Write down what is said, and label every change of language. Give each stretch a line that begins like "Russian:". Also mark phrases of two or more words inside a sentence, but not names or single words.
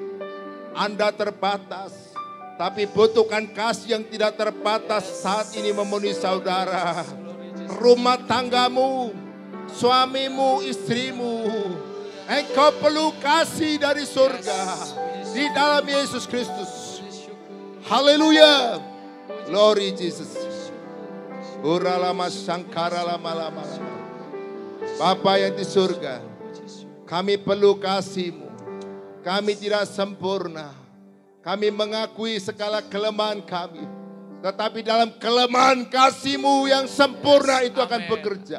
Indonesian: Anda terbatas. Tapi butuhkan kasih yang tidak terbatas saat ini memenuhi saudara. Rumah tanggamu, suamimu, istrimu. Engkau perlu kasih dari surga. Di dalam Yesus Kristus. Haleluya.
English: Glory Jesus. Uralama sangkara lama-lama.
Indonesian: Bapa yang di surga, kami perlu kasih-Mu. Kami tidak sempurna. Kami mengakui segala kelemahan kami. Tetapi dalam kelemahan kasih-Mu yang sempurna itu akan bekerja.